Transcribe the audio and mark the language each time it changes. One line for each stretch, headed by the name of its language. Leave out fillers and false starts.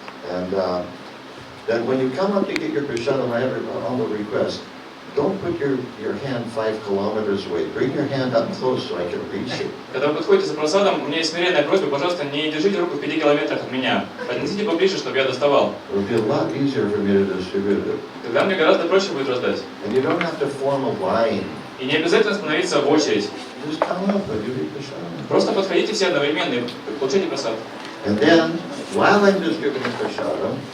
English: And then when you come up to get your prasadam, I have a humble request. Don't put your hand 5 kilometers away. Bring your hand up close so I can reach it.
Russian: Когда вы подходите за просадом, у меня есть смиренная просьба, пожалуйста, не держите руку в 5 километрах от меня. Поднесите поближе, чтобы я доставал.
English: It would be a lot easier for me to distribute it.
Russian: Тогда мне гораздо проще будет раздать.
English: And you don't have to form a line.
Russian: И не обязательно становиться в очередь.
English: Just come up and you read prasadam.
Russian: Просто подходите все одновременно и получите просад.
English: And then, while I'm distributing prasadam,